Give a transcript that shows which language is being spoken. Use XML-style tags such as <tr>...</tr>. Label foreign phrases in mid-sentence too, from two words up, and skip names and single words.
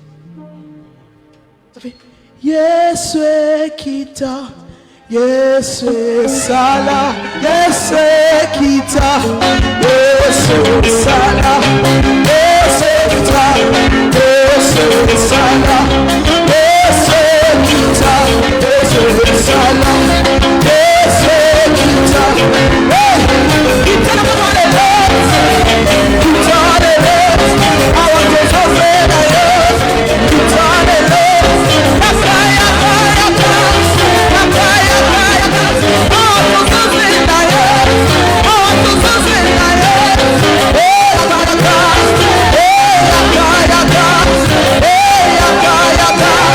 <fr>Ça fait</fr> <ln>Yesu kita, Yesu sala, Yesu kita, Yesu sala, Yesu kita, Yesu sala, Yesu kita, Yesu sala, Yesu kita, kita na mwana leo, kita na leo, awa Yesu na Yesu, kita na leo, akaya kaya kaya, akaya kaya, oh Yesu na Yesu, oh Yesu na Yesu, akaya kaya, akaya kaya, akaya kaya.</ln>